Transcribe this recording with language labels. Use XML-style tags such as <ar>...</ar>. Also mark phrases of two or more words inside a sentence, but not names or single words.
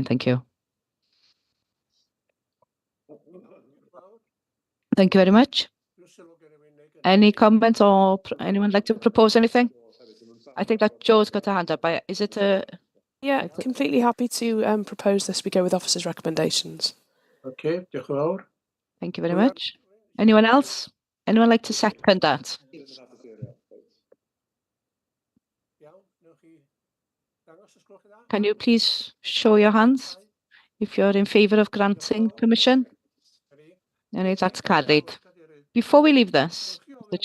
<en>Thank you. Thank you very much. Any comments or anyone like to propose anything? I think that Joe's got a hand up. Is it a... Yeah, completely happy to propose this. We go with officers' recommendations.</en> <cy>Okay, diolch yn fawr.</cy> <en>Thank you very much. Anyone else? Anyone like to second that? Can you please show your hands if you're in favour of granting permission? And that's carried. Before we leave this, Mr.</en>